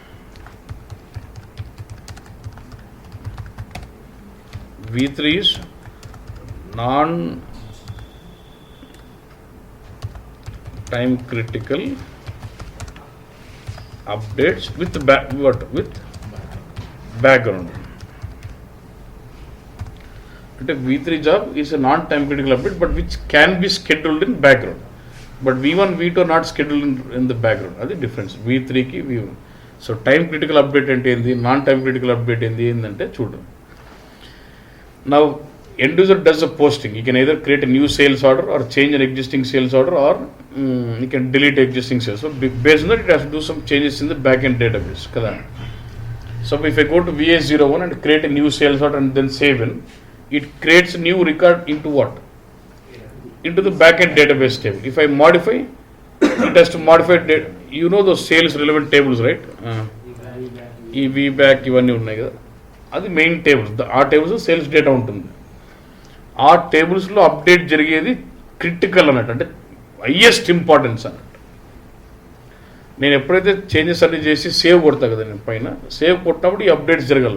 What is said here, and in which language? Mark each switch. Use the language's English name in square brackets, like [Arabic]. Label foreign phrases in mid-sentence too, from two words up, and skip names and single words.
[English] V3 is non-time critical updates with background. V3 job is a non-time critical update, but which can be scheduled in background. But V1, V2 are not scheduled in the background. That's the difference. V3 ki V1. So time critical update [Telugu] అంటే ఏంటి, [English] non-time critical update [Telugu] ఏంటి అంటే చూడు. [English] Now end user does a posting. You can either create a new sales order or change an existing sales order, or you can delete existing sales. So based on that, it has to do some changes in the backend database. Kada. So if I go to VA01 and create a new sales order and then save in, it creates a new record into what? Into the backend database table. If I modify, it has to modify data. You know those sales relevant tables, right? [Telugu] VBAC, ఇవన్నీ ఉన్నాయి కదా, అది [English] main tables. [Telugu] ఆ టేబుల్స్ [English] sales data [Telugu] ఉంటుంది. ఆ టేబుల్స్లో అప్డేట్ జరిగేది క్రిటికల్ అన్నట్టు, అంటే [English] highest importance [Telugu] అన్నట్టు. నేను ఎప్పుడైతే చేంజెస్ అన్ని చేసి సేవ్ కొడతా కదా, నేను పైన సేవ్ కొట్టినప్పుడు ఈ అప్డేట్స్ జరగాలి.